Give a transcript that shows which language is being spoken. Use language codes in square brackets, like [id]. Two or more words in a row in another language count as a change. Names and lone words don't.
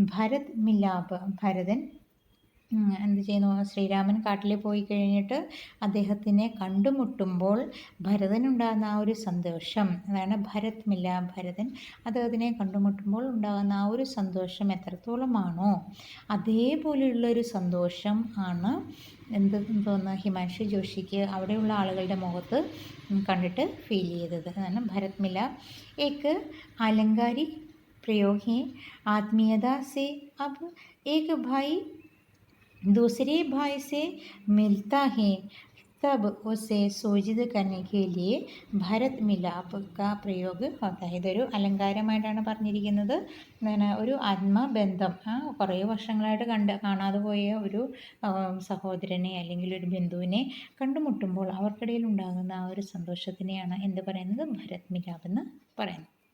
[ml] ഭരത് മിലാപ്, ഭരതൻ എന്ത് ചെയ്യുന്നു, ശ്രീരാമൻ കാട്ടിൽ പോയി കഴിഞ്ഞിട്ട് അദ്ദേഹത്തിനെ കണ്ടുമുട്ടുമ്പോൾ ഭരതനുണ്ടാകുന്ന ആ ഒരു സന്തോഷം, അതാണ് ഭരത് മില. ഭരതൻ അദ്ദേഹത്തിനെ കണ്ടുമുട്ടുമ്പോൾ ഉണ്ടാകുന്ന ആ ഒരു സന്തോഷം എത്രത്തോളമാണോ അതേപോലെയുള്ളൊരു സന്തോഷം ആണ് തോന്നുന്നു ഹിമാൻഷു ജോഷിക്ക് അവിടെയുള്ള ആളുകളുടെ മുഖത്ത് കണ്ടിട്ട് ഫീൽ ചെയ്തത്. അതാണ് ഭരത് മില. [hi] एक आलंकारिक प्रयोग है। आत्मीयता से अब एक भाई दूसरे भाई से मिलता है तब उसे सूचित करने के लिए ഭരത് മിലാപ് का प्रयोग होता है. [ml] ഇതൊരു അലങ്കാരമായിട്ടാണ് പറഞ്ഞിരിക്കുന്നത്. ഒരു ആത്മബന്ധം, കുറേ വർഷങ്ങളായിട്ട് കാണാതെ പോയ ഒരു സഹോദരനെ അല്ലെങ്കിൽ ഒരു ബന്ധുവിനെ കണ്ടുമുട്ടുമ്പോൾ അവർക്കിടയിൽ ഉണ്ടാകുന്ന ആ ഒരു സന്തോഷത്തിനെയാണ് എന്ത് പറയുന്നത്, ഭരത് മിലാപ് എന്ന് പറയുന്നത്.